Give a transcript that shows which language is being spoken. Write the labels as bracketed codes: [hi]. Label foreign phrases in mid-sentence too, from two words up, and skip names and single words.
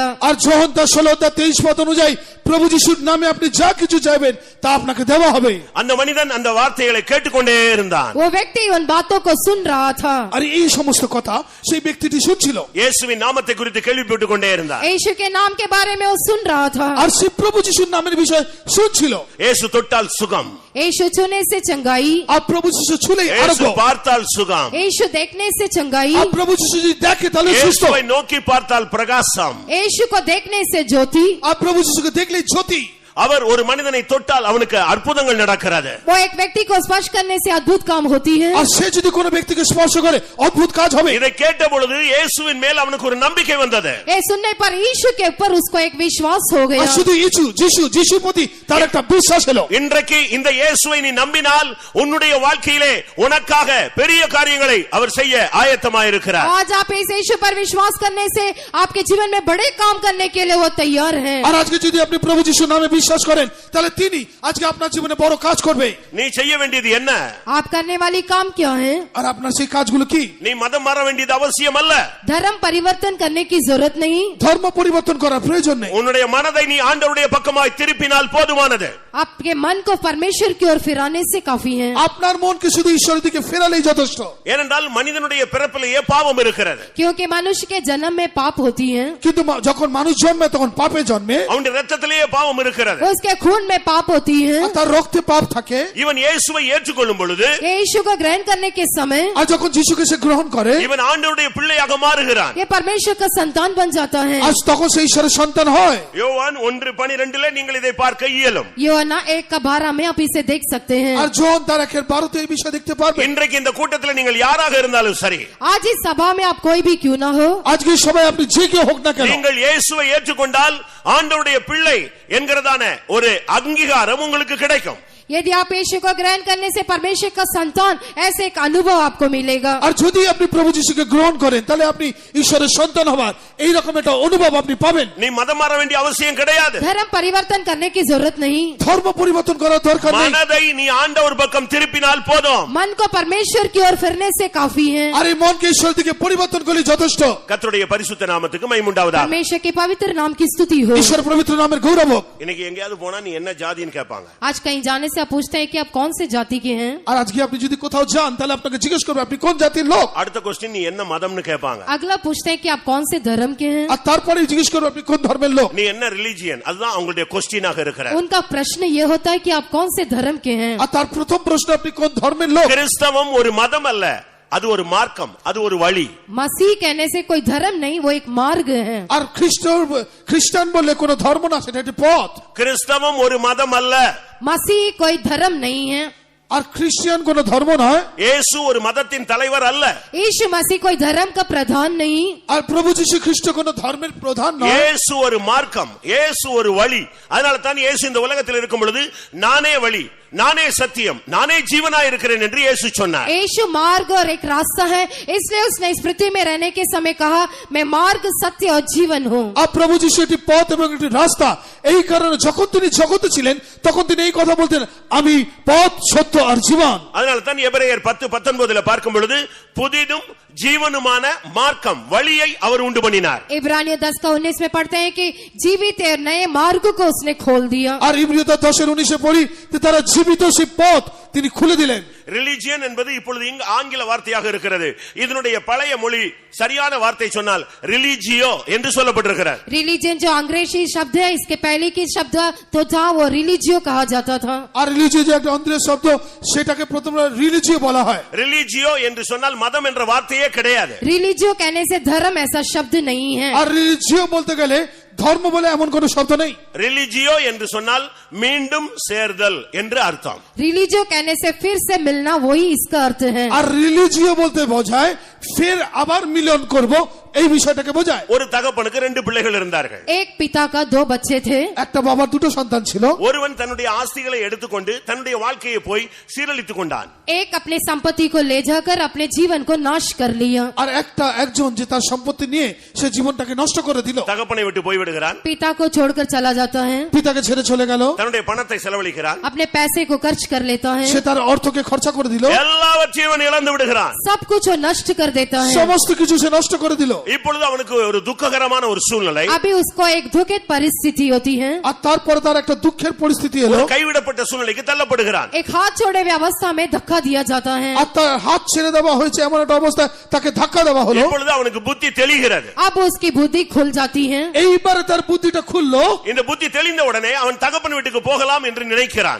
[bn] আর যোহন 16:23 অনুযায়ী প্রভু যিশুর নামে আপনি যা কিছু চাইবেন তা আপনাকে দেওয়া হবে। [ta] அந்த மனிதன் அந்த வார்த்தைகளை கேட்டுக்கொண்டே இருந்தான்। [hi] वो व्यक्ति उन बातों को सुन रहा था। [bn] আর এই সমস্ত কথা সেই ব্যক্তিটি শুনছিল। [ta] இயேசுவின் நாமத்தை குறித்து கேள்விப்பட்டுக் கொண்டே இருந்தான்। [hi] यीशु के नाम के बारे में वो सुन रहा था। [bn] আর সে প্রভু যিশুর নামের বিষয়ে শুনছিল। [ta] இயேசு தொட்டால் சுகம், [hi] यीशु छूने से चंगाई, [bn] আর প্রভু যিশু ছুলেই [ta] இயேசு [bn] আরোগ্য। [ta] பார்த்தால் சுகம், [hi] यीशु देखने से चंगाई, [bn] আর প্রভু যিশু যদি দেখে তাহলে সুস্থ। [ta] இயேசுவை நோக்கி பார்த்தால் பிரகாசம், [hi] यीशु को देखने से ज्योति, [bn] আর প্রভু যিশুকে দেখলেই জ্যোতি। [ta] அவர் ஒரு மனிதனை தொட்டால் அவனுக்கு அற்புதங்கள் நடக்கிறது। [hi] वो एक व्यक्ति को स्पर्श करने से अद्भुत काम होती है। [bn] আর সে যদি কোনো ব্যক্তিকে স্পর্শ করে অদ্ভুত কাজ হবে। [ta] இதை கேட்ட பொழுது இயேசுவின் மேல் அவனுக்கு ஒரு நம்பிக்கை வந்தது। [hi] ये सुनने पर यीशु के ऊपर उसको एक विश्वास हो गया। [bn] আর শুধু যিশুর প্রতি তার একটা বিশ্বাস হলো। [ta] இன்றைக்கு இந்த இயேசுவை நீ நம்பினால் உன்னுடைய வாழ்க்கையிலே உனக்காக பெரிய காரியங்களை அவர் செய்ய ஆயத்தமாயிருக்கிறார்। [hi] आज आप इस यीशु पर विश्वास करने से आपके जीवन में बड़े काम करने के लिए वो तैयार हैं। [bn] আর আজকে যদি আপনি প্রভু যিশুর নামে বিশ্বাস করেন তাহলে তিনি আজকে আপনার জীবনে বড় কাজ করবে। [ta] நீ செய்ய வேண்டியது என்ன? [hi] आप करने वाली काम क्या है? [bn] আর আপনার সেই কাজগুলো কি? [ta] நீ மதம் மாற வேண்டியது அவசியம் அல்ல। [hi] धर्म परिवर्तन करने की जरूरत नहीं। [bn] ধর্ম পরিবর্তন করার প্রয়োজন নেই। [ta] உன்னுடைய மனதை நீ ஆண்டவருடைய பக்கமாய் திருப்பினால் போதுமானது। [hi] आपके मन को परमेश्वर की ओर फिराने से काफी है। [bn] আপনার মনকে শুধু ঈশ্বরের দিকে ফেরালেই যথেষ্ট। [ta] ஏனென்றால் மனிதனுடைய பிறப்பிலேயே பாவம் இருக்கிறது। [hi] क्योंकि मनुष्य के जन्म में पाप होती है। [bn] কিন্তু যখন মানুষ জন্মে তখন পাপে জন্মে, [ta] அவனுடைய ரத்தத்திலேயே பாவம் இருக்கிறது। [hi] उसके खून में पाप होती है। [bn] আর তার রক্তে পাপ থাকে। [ta] இவன் இயேசுவை ஏற்றுக்கொள்ளும் பொழுது, [hi] यीशु को ग्रहण करने के समय [bn] আর যখন যিশুকে সে গ্রহণ করে, [ta] இவன் ஆண்டவருடைய பிள்ளையாக மாறுகிறான்। [hi] ये परमेश्वर का संतान बन जाता है। [bn] আজ তখন সে ঈশ্বরের সন্তান হয়। [ta] யோவான் 1:12 நீங்கள் இதை பார்க்க இயலும்। [hi] யோவாना 1:12 में आप इसे देख सकते हैं। [bn] আর জন তার 1:12 এই বিষয় দেখতে পারবে। [ta] இன்றைக்கு இந்த கூட்டத்தில் நீங்கள் யாராக இருந்தாலும் சரி, [hi] आज इस सभा में आप कोई भी क्यों ना हो, [bn] আজকে সবাই আপনি যে কেউ হোক না কেন, [ta] நீங்கள் இயேசுவை ஏற்றுக்கொண்டால் ஆண்டவருடைய பிள்ளை என்கிறதான ஒரு அங்கீகாரம் உங்களுக்கு கிடைக்கும்। [hi] यदि आप यीशु को ग्रहण करने से परमेश्वर का संतान, ऐसे एक अनुभव आपको मिलेगा। [bn] আর যদি আপনি প্রভু যিশুকে গ্রহণ করেন তাহলে আপনি ঈশ্বরের সন্তান হবার এই রকম একটা অনুভব আপনি পাবেন। [ta] நீ மதம் மாற வேண்டிய அவசியம் கிடையாது। [hi] धर्म परिवर्तन करने की जरूरत नहीं। [bn] ধর্ম পরিবর্তন করার দরকার নেই। [ta] மனதை நீ ஆண்டவர் பக்கம் திருப்பினால் போதும்। [hi] मन को परमेश्वर की ओर फिरने से काफी है। [bn] আর এই মনকে ঈশ্বরের দিকে পরিবর্তন করলে যথেষ্ট। [ta] கர்த்தருடைய பரிசுத்த நாமத்துக்கு மகிமை உண்டாவதாக। [hi] परमेश्वर के पवित्र नाम की स्तुति हो। [bn] ঈশ্বর পবিত্র নামের গৌরব হোক। [ta] இன்னைக்கு எங்கயாவது போனா நீ என்ன ஜாதின்னு கேட்பாங்க। [hi] आज कहीं जाने से आप पूछते हैं कि आप कौन से जाति के हैं। [bn] আর আজকে আপনি যদি কোথাও যান তাহলে আপনাকে জিজ্ঞেস করবে আপনি কোন জাতির লোক। [ta] அடுத்த क्वेश्चन நீ என்ன மதம்னு கேட்பாங்க। [hi] अगला पूछते हैं कि आप कौन से धर्म के हैं। [bn] আর তারপরে জিজ্ঞেস করবে আপনি কোন ধর্মের লোক। [ta] நீ என்ன ரிலிஜியன், அதுதான் அவங்களுடைய क्वेश्चनाக இருக்கிறது। [hi] उनका प्रश्न ये होता है कि आप कौन से धर्म के हैं। [bn] আর তার প্রথম প্রশ্ন আপনি কোন ধর্মের লোক। [ta] கிறிஸ்தவம் ஒரு மதம் அல்ல, அது ஒரு மார்க்கம், அது ஒரு வழி। [hi] मसीह कहने से कोई धर्म नहीं, वो एक मार्ग है। [bn] আর খ্রিস্টান বললে কোনো ধর্ম না, সেটা একটি পথ। [ta] கிறிஸ்தவம் ஒரு மதம் அல்ல, [hi] मसीह कोई धर्म नहीं है। [bn] আর খ্রিস্টান কোনো ধর্ম নয়। [ta] இயேசு ஒரு மதத்தின் தலைவர் அல்ல। [hi] यीशु मसीह कोई धर्म का प्रधान नहीं। [bn] আর প্রভু যীশু খ্রিস্ট কোনো ধর্মের প্রধান নয়। [ta] இயேசு ஒரு மார்க்கம், இயேசு ஒரு வழி। அதனால தான் இயேசு இந்த உலகத்தில் இருக்கும் பொழுது நானே வழி, நானே சத்தியம், நானே ஜீவனா இருக்கிறேன் என்று இயேசு சொன்னார்। [hi] यीशु मार्ग और एक रास्ता है, इसलिए उसने इस पृथ्वी में रहने के समय कहा, मैं मार्ग, सत्य और जीवन हूँ। [bn] আর প্রভু যীশু একটি পথ এবং একটি রাস্তা। এই কারণে যখন তিনি জগতে ছিলেন তখন তিনি এই কথা বলতেন, আমি পথ, সত্য আর জীবন। [ta] அதனால தான் எபிரேயர் 10:19 பார்க்கும் பொழுது புதிதும் ஜீவனுமான மார்க்கம், வழியை அவர் உண்டு பண்ணினார்। [hi] इब्रानियों 10:19 में पढ़ते हैं कि जीवित और नए मार्ग को उसने खोल दिया। [bn] আর ইব্রিয়তা 10:19 পড়ি যে তারা জীবিত সেই পথ তিনি খুলে দিলেন। [ta] ரிலிஜியன் என்பது இப்பொழுது இங்கு ஆங்கில வார்த்தையாக இருக்கிறது। இதனுடைய பழைய மொழி சரியான வார்த்தை சொன்னால் ரிலிஜியோ என்று சொல்லப்பட்டிருக்கிறது। [hi] रिलीजन जो अंग्रेजी शब्द है, इसके पहले की शब्द तो था वो रिलीजियो कहा जाता था। [bn] আর রিলিজিও যে একটা অন্ধ্রের শব্দ, সেটাকে প্রথমে রিলিজিও বলা হয়। [ta] ரிலிஜியோ என்று சொன்னால் மதம் என்ற வார்த்தையே கிடையாது। [hi] रिलीजियो कहने से धर्म ऐसा शब्द नहीं है। [bn] আর রিলিজিও বলতে গেলে ধর্ম বলে এমন কোন শব্দ নেই। [ta] ரிலிஜியோ என்று சொன்னால் மீண்டும் சேர்தல் என்று அர்த்தம்। [hi] रिलीजियो कहने से फिर से मिलना, वही इसका अर्थ है। [bn] আর রিলিজিও বলতে বোঝায় ফের আবার মিলন করব, এই বিষয়টাকে বোঝায়। [ta] ஒரு தகப்பனுக்கு 2 பிள்ளைகள் இருந்தார்கள்। [hi] एक पिता का 2 बच्चे थे। [bn] একটা বাবার দুটো সন্তান ছিল। [ta] ஒருவன் தன்னுடைய ஆஸ்திகளை எடுத்துக்கொண்டு தன்னுடைய வாழ்க்கையை போய் சீரழித்துக் கொண்டான்। [hi] एक अपने संपत्ति को ले जाकर अपने जीवन को नाश कर लिया। [bn] আর একজন যে তার সম্পত্তি নিয়ে সে জীবনটাকে নষ্ট করে দিল। [ta] தகப்பனை விட்டு போய்விடுகிறான்। [hi] पिता को छोड़कर चला जाता है। [bn] পিতাকে ছেড়ে চলে গেল। [ta] தன்னுடைய பணத்தை செலவழிக்கிறான்। [hi] अपने पैसे को खर्च कर लेता है। [bn] সে তার অর্থকে খরচা করে দিল। [ta] எல்லாவற்றையும் அவன் இழந்து விடுகிறான்। [hi] सब कुछ वो नष्ट कर देता है। [bn] সমস্ত কিছু সে নষ্ট করে দিল। [ta] இப்பொழுது அவனுக்கு ஒரு துக்ககரமான ஒரு சூழ்நிலை, [hi] अभी उसको एक दुखद परिस्थिति होती है। [bn] আর তারপরে তার একটা দুঃখের পরিস্থিতি [ta] ஒரு [bn] এলো। [ta] கைவிடப்பட்ட சூழ்நிலைக்கு தள்ளப்படுகிறான்। [hi] एक हाथ छोड़े हुए अवस्था में धक्का दिया जाता है। [bn] আর তার হাত ছেড়ে দেওয়া হয়েছে এমন একটা অবস্থায় তাকে ধাক্কা দেওয়া হলো। [ta] இப்பொழுது அவனுக்கு புத்தி தெளிகிறது। [hi] अब उसकी बुद्धि खुल जाती है। [bn] এইবারে তার বুদ্ধিটা খুললো। [ta] இந்த புத்தி தெளிந்த உடனே அவன் தகப்பன் வீட்டுக்கு போகலாம் என்று நினைக்கிறான்।